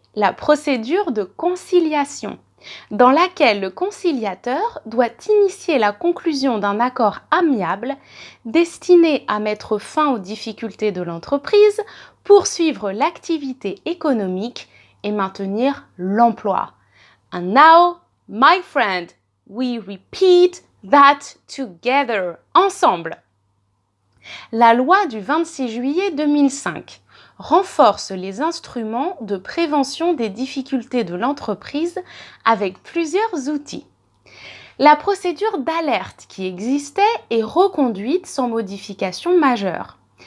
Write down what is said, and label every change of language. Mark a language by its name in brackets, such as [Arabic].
[French] la procédure de conciliation, dans laquelle le conciliateur doit initier la conclusion d'un accord amiable destiné à mettre fin aux difficultés de l'entreprise, poursuivre l'activité économique et maintenir l'emploi. [English] And now, my friend, we repeat that together, ensemble. [French] La loi du 26 juillet 2005 renforce les instruments de prévention des difficultés de l'entreprise avec plusieurs outils. La procédure d'alerte qui existait est reconduite sans modification majeure.